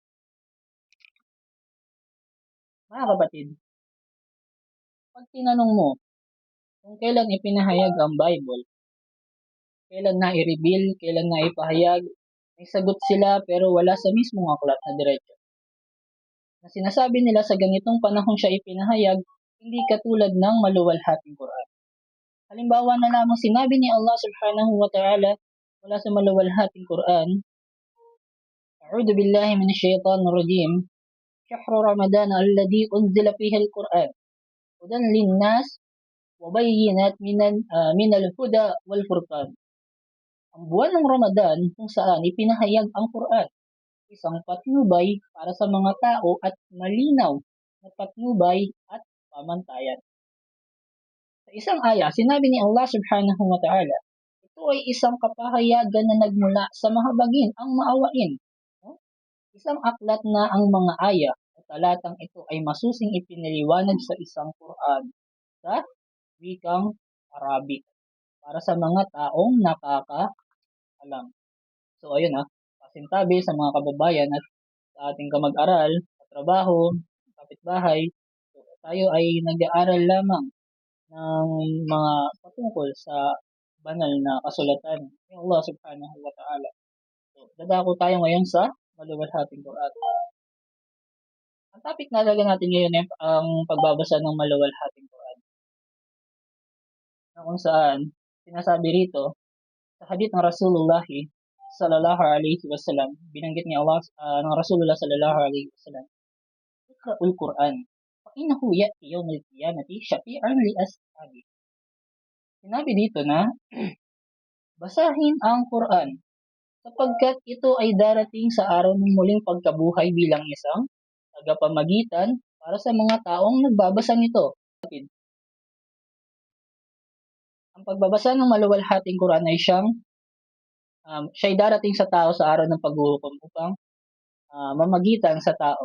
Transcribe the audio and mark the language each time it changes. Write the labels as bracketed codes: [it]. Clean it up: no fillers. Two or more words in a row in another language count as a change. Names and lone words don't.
[tl] Mga kapatid, pag tinanong mo kung kailan ipinahayag ang Bible, kailan na i-reveal, kailan na ipahayag. May sagot sila pero wala sa mismong aklat na diretso. Na sinasabi nila sa ganitong panahon siya ipinahayag, hindi katulad ng maluwalhating Quran. Halimbawa na lamang sinabi ni Allah subhanahu wa ta'ala mula sa maluwalhating Quran, [ar] أعوذ بالله من الشيطان الرجيم شهر رمضان الذي أنزل فيه القرآن هدى للناس وبينات من الهدى والفرقان. [tl] Ang buwan ng Ramadan kung saan ipinahayag ang Quran, isang patnubay para sa mga tao at malinaw na patnubay at pamantayan. Sa isang aya, sinabi ni Allah [ar] سبحانه وتعالى, [tl] ito ay isang kapahayagan na nagmula sa mahabagin ang maawain. No? Isang aklat na ang mga aya o talatang ito ay masusing ipinaliwanag sa isang Quran sa wikang Arabic para sa mga taong nakakaalam. So ayun pasintabi sa mga kababayan at sa ating kamag-aral, sa trabaho, kapitbahay, so, tayo ay nag-aaral lamang ng mga patungkol sa banal na kasulatan ng Allah [ar] سبحانه وتعالى. [tl] So, dadako tayo ngayon sa maluwalhating Quran. Ang topic na talaga natin ngayon ay ang pagbabasa ng maluwalhating Quran. Na kung saan, sinasabi rito, sa hadith ng Rasulullah [ar] صلى الله عليه وسلم, [tl] binanggit ni Allah ng Rasulullah [ar] صلى الله عليه وسلم, اقرؤوا القرآن فإنه يأتي يوم القيامة شفيعا لأصحاب. [tl] Sinabi dito na basahin ang Quran sapagkat ito ay darating sa araw ng muling pagkabuhay bilang isang tagapamagitan para sa mga taong nagbabasa nito. Ang pagbabasa ng maluwalhating Quran ay siya'y darating sa tao sa araw ng paghuhukom upang mamagitan sa tao.